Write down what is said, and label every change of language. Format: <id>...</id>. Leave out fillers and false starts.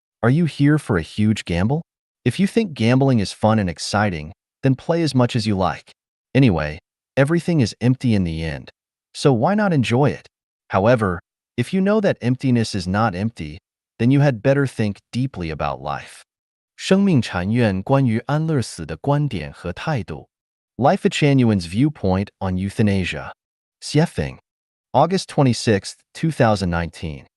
<en>Are you here for a huge gamble? If you think gambling is fun and exciting, then play as much as you like. Anyway, everything is empty in the end, so why not enjoy it? However, if you know that emptiness is not empty, then you had better think deeply about life.</en> <zh>生命禅院关于安乐死的观点和态度。</zh> <en>Life Chanuan's viewpoint on euthanasia. Xiefeng. August 26, 2019.</en>